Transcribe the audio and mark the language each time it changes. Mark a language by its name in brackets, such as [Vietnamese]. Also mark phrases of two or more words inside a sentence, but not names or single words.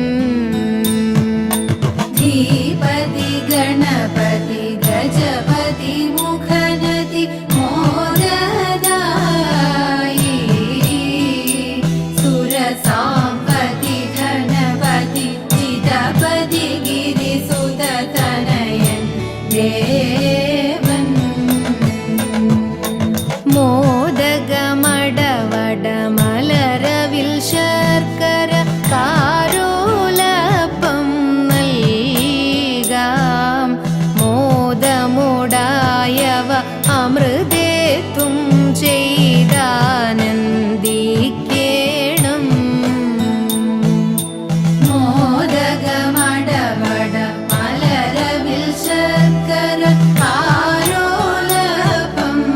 [Sanskrit] धीपति गणपति गजपति मुखनति मोददायि सुरसाम्पति धनपति जितपति गिरिसुततनयन् [Malayalam] देवन् മോദകമടവടമലരവിൽ ശർക്കര കാരോലപ്പം നൽകാം മോദമുടായവ അമൃതേത്തും ചെയ്താനന്ദിക്കേണം മോദകമടവടമലരവിൽ ശർക്കര കാരോലപ്പം